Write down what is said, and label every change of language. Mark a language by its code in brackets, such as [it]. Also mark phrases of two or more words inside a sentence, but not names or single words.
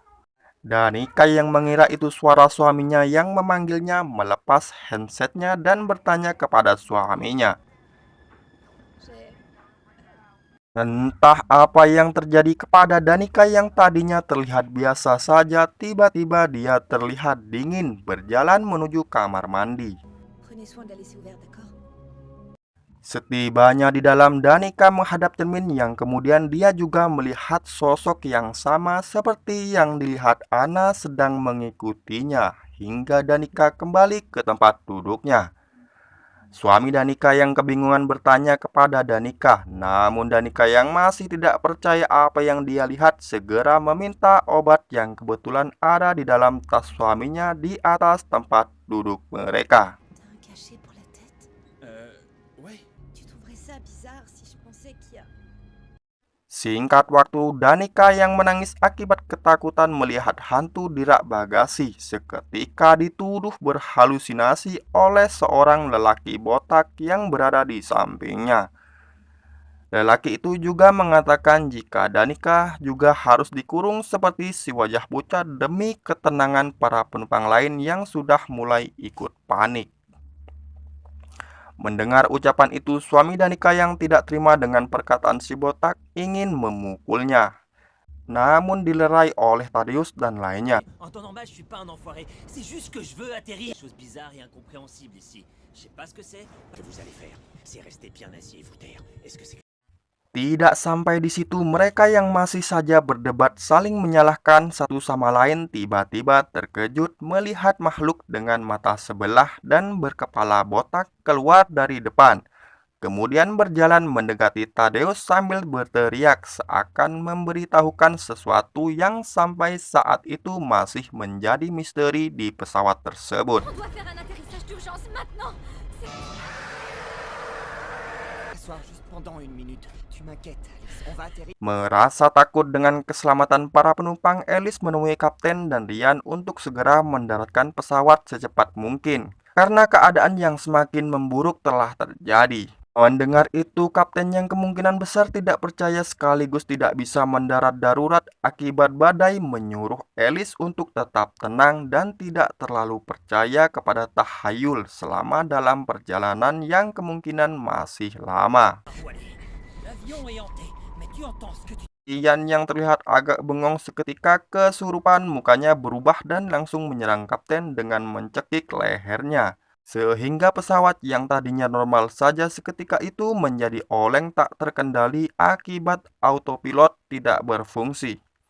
[id] Danica yang mengira itu suara suaminya yang memanggilnya melepas handsetnya dan bertanya kepada suaminya. Entah apa yang terjadi kepada Danica yang tadinya terlihat biasa saja, tiba-tiba dia terlihat dingin berjalan menuju kamar mandi. [fr] Prenez soin de la laisser ouverte, d'accord? [id] Setibanya di dalam, Danica menghadap cermin yang kemudian dia juga melihat sosok yang sama seperti yang dilihat Anna sedang mengikutinya hingga Danica kembali ke tempat duduknya. Suami Danica yang kebingungan bertanya kepada Danica, namun Danica yang masih tidak percaya apa yang dia lihat segera meminta obat yang kebetulan ada di dalam tas suaminya di atas tempat duduk mereka. [fr] T'as un cachet pour la tête? Ouais. Tu trouverais [id] Singkat waktu, Danica yang menangis akibat ketakutan melihat hantu di rak bagasi seketika dituduh berhalusinasi oleh seorang lelaki botak yang berada di sampingnya. Lelaki itu juga mengatakan jika Danica juga harus dikurung seperti si wajah pucat demi ketenangan para penumpang lain yang sudah mulai ikut panik. Mendengar ucapan itu, suami Danica yang tidak terima dengan perkataan si botak ingin memukulnya. Namun dilerai oleh Thaddeus dan lainnya. [fr] En temps normal, je suis pas un enfoiré. C'est juste que je veux atterrir. Chose bizarre et incompréhensible ici. Je sais pas ce que c'est. Que vous allez faire, c'est rester bien assis et vous taire. Est-ce que c'est... [id] Tidak sampai di situ, mereka yang masih saja berdebat saling menyalahkan satu sama lain tiba-tiba terkejut melihat makhluk dengan mata sebelah dan berkepala botak keluar dari depan. Kemudian berjalan mendekati Thaddeus sambil berteriak seakan memberitahukan sesuatu yang sampai saat itu masih menjadi misteri di pesawat tersebut. [fr] On doit faire un atterrissage d'urgence maintenant. Asseoir juste pendant une minute. Tu m'inquiètes, Alice. On va atterrir. [id] Merasa takut dengan keselamatan para penumpang, Alice menemui Kapten dan Ryan untuk segera mendaratkan pesawat secepat mungkin, karena keadaan yang semakin memburuk telah terjadi. Mendengar itu, Kapten yang kemungkinan besar tidak percaya sekaligus tidak bisa mendarat darurat akibat badai menyuruh Alice untuk tetap tenang dan tidak terlalu percaya kepada tahayul selama dalam perjalanan yang kemungkinan masih lama. [fr] L'avion est hanté, mais tu entends ce que tu... [id] Ian yang terlihat agak bengong seketika kesurupan, mukanya berubah dan langsung menyerang Kapten dengan mencekik lehernya. Sehingga pesawat yang tadinya normal saja seketika itu menjadi oleng tak terkendali akibat autopilot tidak berfungsi.